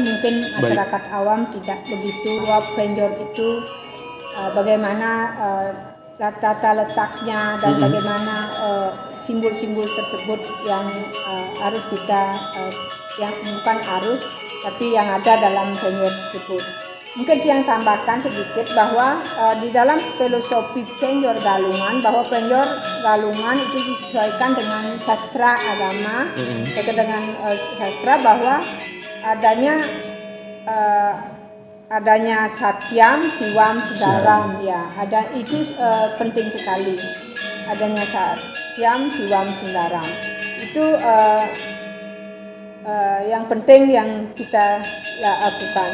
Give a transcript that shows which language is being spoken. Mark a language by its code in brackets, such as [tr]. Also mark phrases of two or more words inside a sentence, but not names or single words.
[id] Mungkin masyarakat awam tidak begitu penjor itu bagaimana tata letaknya dan bagaimana simbol-simbol tersebut yang harus kita yang bukan harus tapi yang ada dalam penjor tersebut. Mungkin yang tambahkan sedikit bahwa di dalam filosofi penjor Galungan, bahwa penjor Galungan itu disesuaikan dengan sastra agama, dengan sastra bahwa adanya [sa] Satyam, Siwam, Sundaram, [id] ya, ada itu penting sekali. Adanya [sa] Satyam, Siwam, Sundaram [id] itu yang penting yang kita lakukan.